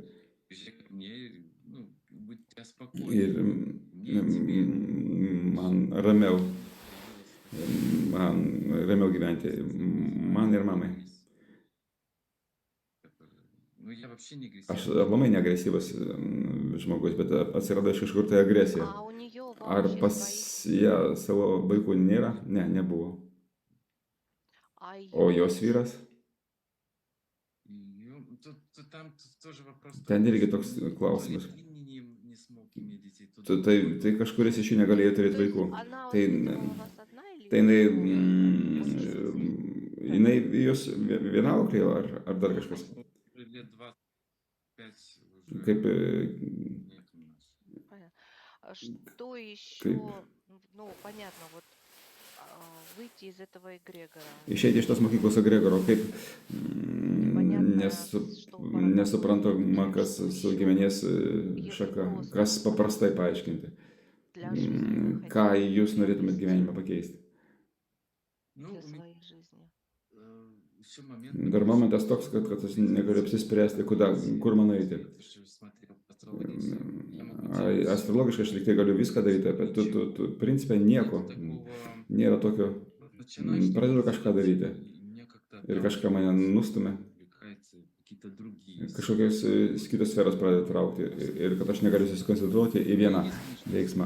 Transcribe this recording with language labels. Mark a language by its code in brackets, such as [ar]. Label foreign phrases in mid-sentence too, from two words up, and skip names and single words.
[lt] ir man ramiau gyventi, man ir mamai. Aš labai neagresyvus žmogus, bet atsirado iš kažkur tai agresija. [ru] А у нее [lt] Ar [ru] вообще [lt] pas [ru] своих [lt] ją savo vaikų nėra? Ne, nebuvo. [ru] А [lt] O [ru] ее [lt] jos vyras? Ten irgi toks klausimas. Tai kažkuris iš jų negalėjo turėti [ru] То есть [lt] vaikų. [ru] она [lt] Tai [ru] воспитывала вас одна или [lt] tai jinai, [ru] очень [lt] jinai jūs viena auklėjo ar dar kažkas? Kaip, [ru] понятно. Что [lt] kaip [ru] еще, ну, понятно, вот выйти из этого эгрегора. [lt] išeiti iš tos mokyklos egregoro, kaip [ru] Непонятно, что по родовой [lt] nesuprantama, [ru] линии, [lt] kas [ru] что [lt] su [ru] еще, [lt] giminės [ru] если [lt] šaka, [ru] просто [lt] kas paprastai paaiškinti, [ru] для жизни вы [lt] ką [ru] хотели бы [lt] jūs norėtumėt [ru] приобрести [lt] gyvenime pakeisti. [ru] для своей жизни. [lt] Dar momentas toks, kad aš negaliu apsispręsti, kur man eiti. Astrologiškai aš liktai galiu viską daryti, bet tu principė nieko. Nėra tokio, pradedu kažką daryti ir kažką mane nustumia kažkokios kitos sferos pradeda traukti ir kad aš negaliu susikoncentruoti į vieną veiksmą.